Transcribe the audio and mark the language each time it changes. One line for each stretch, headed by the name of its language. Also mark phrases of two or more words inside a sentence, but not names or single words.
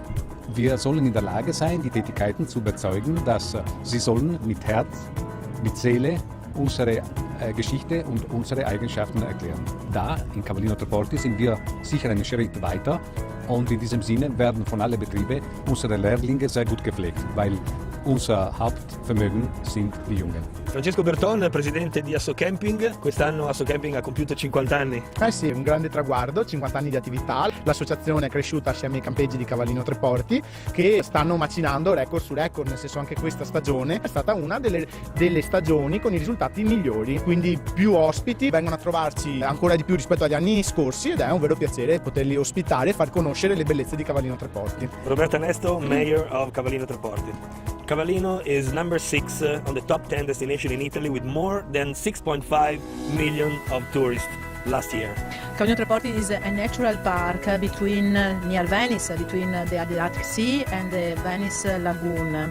German: Wir sollen in der Lage sein, die Tätigkeiten zu überzeugen, dass sie sollen mit Herz, mit Seele unsere Geschichte und unsere Eigenschaften erklären. Da in Cavallino Treporti sind wir sicher einen Schritt weiter und in diesem Sinne werden von allen Betrieben unsere Lehrlinge sehr gut gepflegt, weil unser Hauptvermögen sind die Jungen.
Italian: Francesco Berton, presidente di Assocamping. Quest'anno Assocamping ha compiuto 50 anni. Sì, un grande traguardo, 50 anni di attività. L'associazione è cresciuta assieme ai campeggi di Cavallino Treporti che stanno macinando record su record, nel senso anche questa stagione è stata una delle stagioni con i risultati migliori, quindi più ospiti vengono a trovarci ancora di più rispetto agli anni scorsi ed è un vero piacere poterli ospitare e far conoscere le bellezze di Cavallino Treporti.
English: Roberta Nesto, Mayor of Cavallino Treporti. Cavallino is number 6 on the top 10 destination in Italy with more than 6.5 million of tourists last year. Cavallino Treporti is a natural park near Venice, between the Adriatic Sea and the Venice Lagoon.